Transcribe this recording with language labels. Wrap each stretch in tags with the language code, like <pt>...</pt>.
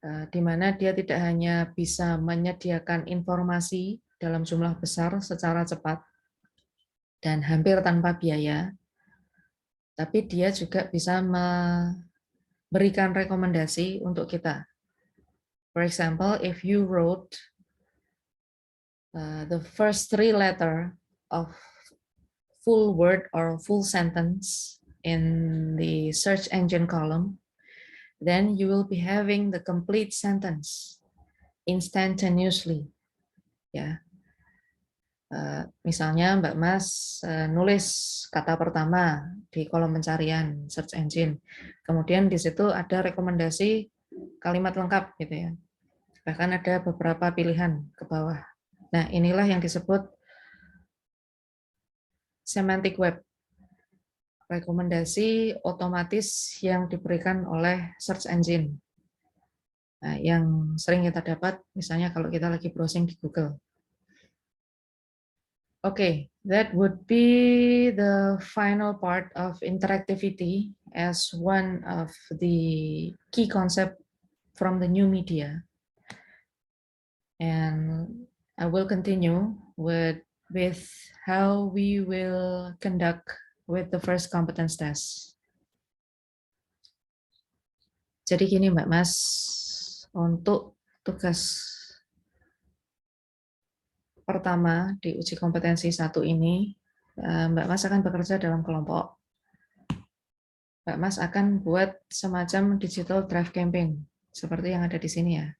<id>Di mana dia tidak hanya bisa menyediakan informasi dalam jumlah besar secara cepat dan hampir tanpa biaya, tapi dia juga bisa memberikan rekomendasi untuk kita.</id> <en>For example, if you wrote the first 3 letter of full word or full sentence in the search engine column, then you will be having the complete sentence instantaneously.</en> <id>Ya, misalnya Mbak Mas nulis kata pertama di kolom pencarian search engine, kemudian di situ ada rekomendasi kalimat lengkap gitu ya. Bahkan ada beberapa pilihan ke bawah. Nah, inilah yang disebut semantic web. Rekomendasi otomatis yang diberikan oleh search engine. Nah, yang sering kita dapat misalnya kalau kita lagi browsing di Google.</id> <en>Okay, that would be the final part of interactivity as one of the key concept from the new media. And I will continue with how we will conduct with the first competence test.</en> <id>Jadi gini Mbak Mas, untuk tugas pertama di uji kompetensi 1 ini, Mbak Mas akan bekerja dalam kelompok. Mbak Mas akan buat semacam digital draft campaign, seperti yang ada di sini ya.</id>